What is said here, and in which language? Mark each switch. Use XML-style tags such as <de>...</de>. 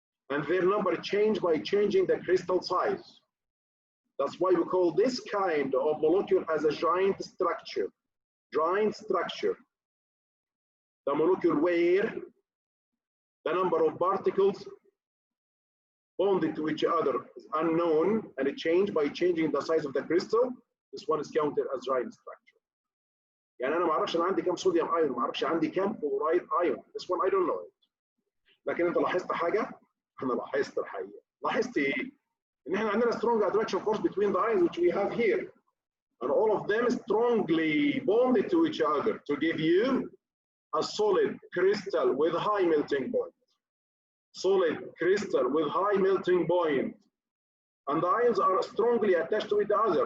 <en>And their number change by changing the crystal size. That's why we call this kind of molecule as a giant structure. Giant structure. The molecule where the number of particles bonded to each other is unknown and it changed by changing the size of the crystal. This one is counted as giant structure.</en> <ar>يعني أنا ما أعرفش أنا عندي كم صوديوم ion، ما أعرفش عندي كم chloride ion.</ar> <en>This one I don't know it.</en> <ar>لكن أنت لاحظت حاجة؟ أنا لاحظت الحقيقة.</ar> <en>لاحظت إيه؟ إن إحنا عندنا strong attraction force between the ions which we have here. And all of them strongly bonded to each other to give you a solid crystal with high melting point. Solid crystal with high melting point. And the ions are strongly attached to each other.</en>